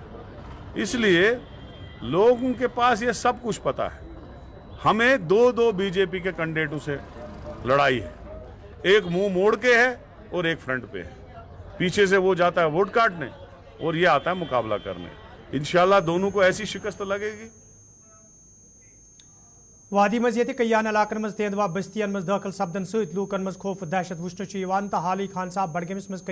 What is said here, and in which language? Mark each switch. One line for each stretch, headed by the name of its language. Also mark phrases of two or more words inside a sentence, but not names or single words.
Hindi: इसलिए लोगों के पास ये सब कुछ पता है। हमें 2 बीजेपी के कैंडिडेटों से लड़ाई है, एक मुंह मोड़ के है और एक फ्रंट पे है। पीछे से वो जाता है वोट काटने और ये आता है मुकाबला करने। इंशाल्लाह दोनों को ऐसी शिकस्त लगेगी।
Kashmiri: वादी मज ये कयान इलाकन मज तेंदवा बस्तियन मज दाखिल सपदन सत लूकन मज खौफ दहशत वुचन तो हाल ही खान साहब बडगमिस मज